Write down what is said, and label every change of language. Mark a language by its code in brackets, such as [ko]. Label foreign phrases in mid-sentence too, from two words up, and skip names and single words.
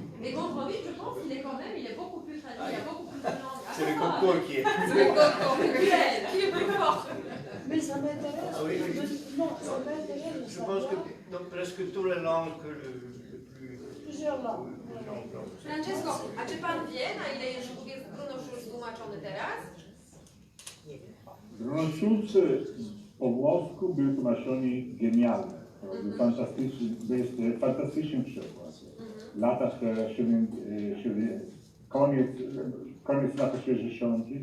[fr] Mais Gombrowicz, je pense qu'il est quand même, il est beaucoup plus traduit, il y a beaucoup plus de langues. C'est le concours qui est C'est le concours, qui est plus fort. Mais ça m'intéresse. Ah oui, oui. Non, ça m'intéresse de Je pense savoir. que dans presque toutes les langues le plus... Plusieurs langues. [pl] Francesco, a czy pan wie, na ile języków jest Bruno Schulz tłumaczony teraz? Bruno Schulz po włosku był tłumaczony genialnie. To był fantastyczny przykład. Lata koniec lat 60.